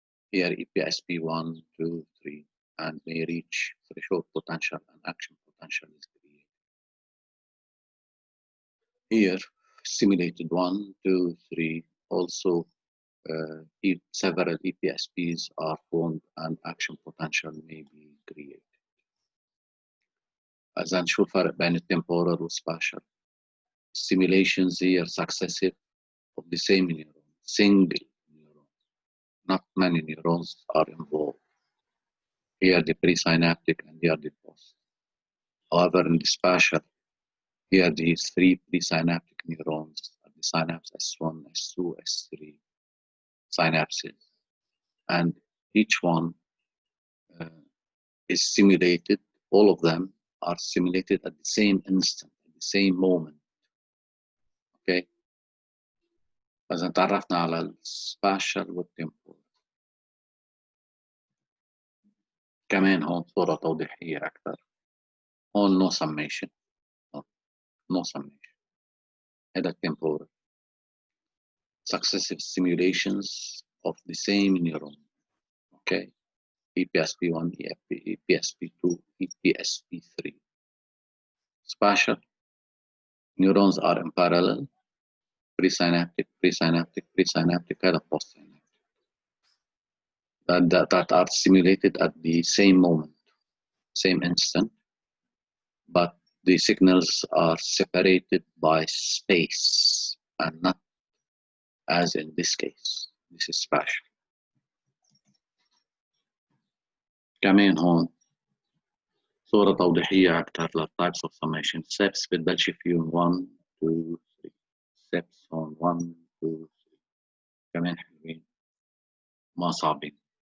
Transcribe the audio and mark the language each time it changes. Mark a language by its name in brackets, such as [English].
[English] Here EPSP 1, 2, 3, and may reach threshold potential and action potential is created. Here, stimulated 1, 2, 3, also several EPSPs are formed and action potential may be created. [Arabic] إذا نشوف فرق بين الtemporal والspatial. [English] Stimulations here successive of the same neuron, single neuron. Not many neurons are involved. Here the presynaptic and here the post. However, in the spatial, here these three presynaptic neurons at the synapse S1, S2, S3 synapses, and each one is stimulated. All of them are stimulated at the same instant, at the same moment. Okay. [Arabic] إذا تعرفنا على السباشال والتمبورال. كمان هون صورة توضيحية أكثر. هون [English] no summation. No summation. [Arabic] هذا التمبورال. [English] Successive stimulations of the same neuron. Okay. EPSP1, EPSP2, EPSP3. Spatial. Neurons are in parallel. Presynaptic, presynaptic, presynaptic, and postsynaptic. That are stimulated at the same moment, same instant, but the signals are separated by space and not as in this case. This is spatial. [Arabic] كمان هون صورة توضيحية أكثر لل [English] types of summation. [Arabic] Steps بتبلشي فيهم 1 2 3. [English] Steps on [Arabic] 1 2 3. كمان حلوين ما صعبين.